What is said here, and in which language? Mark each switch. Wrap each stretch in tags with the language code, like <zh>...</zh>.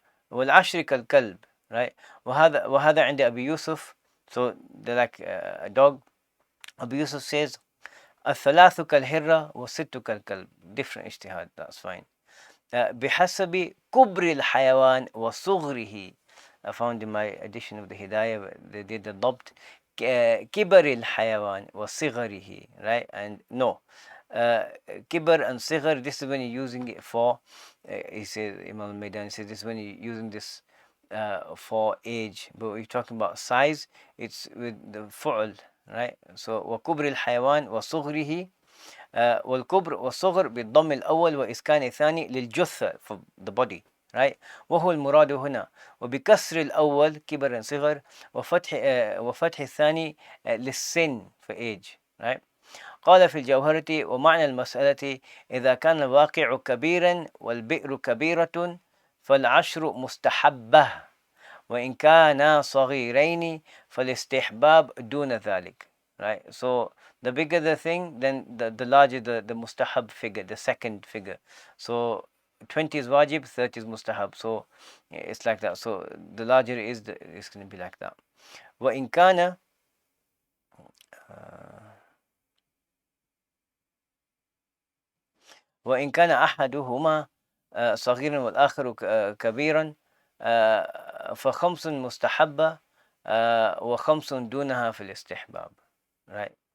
<ar>والعشر كالكلب, right? وهذا عند أبي يوسف,</ar> <en>so they're like a dog. Abu Yusuf says</en> <ar>الثلاث كالهرة والست كالكلب,</ar> <en>different اجتهاد, that's fine.</en> <ar>بحسب كبر الحيوان وصغره.</ar> <en>I found in my edition of the Hidayah they did the ضبط</en> <ar>كبر الحيوان وصغره,</ar> <en>right? And no, كبر and صغر, this is when you're using it for, he says, Imam Maydani says this is when you're using this for age, but we're talking about size, it's with the فعل, right?</en> <ar>So وكبر الحيوان وصغره, والكبر والصغر بالضم الأول وإسكان الثاني للجثة,</ar> <en>for the body, right?</en> <ar>وهو المراد هنا. وبكسر الأول كبر صغر وفتح الثاني للسن</ar> <en>for age, right?</en> <ar>قال في الجوهرة ومعنى المسألة إذا كان الواقع كبيرا والبئر كبيرة فالعشر مستحبة وإن كانا صغيرين فالاستحباب دون ذلك, right?</ar> <en>So the bigger the thing, then the larger the mustahab figure, the second figure. So 20 is wajib, 30 is mustahab. So it's like that. So the larger it is, it's going to be like that.</en> <ar>وإن كان وإن كان أحدهما صغيرا والآخر كبيرا فخمس مستحبة وخمس دونها في الاستحباب, right?</ar>